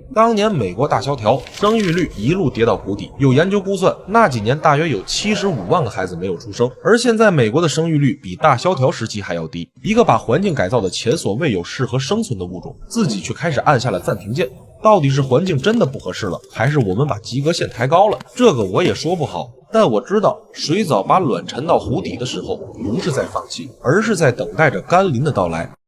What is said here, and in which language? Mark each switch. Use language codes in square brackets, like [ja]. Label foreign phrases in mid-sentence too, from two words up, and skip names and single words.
[zh] 當年美國大蕭條，生育率一路跌到谷底，有研究估算，那幾年大約有75萬個孩子沒有出生，而現在美國的生育率比大蕭條時期還要低。一個把環境改造的前所未有適合生存的物種，自己卻開始按下了暫停鍵。到底是環境真的不合適了，還是我們把及格線抬高了？這個我也說不好。但我知道，水藻把卵沉到湖底的時候，不是在放棄，而是在等待着甘霖的到來。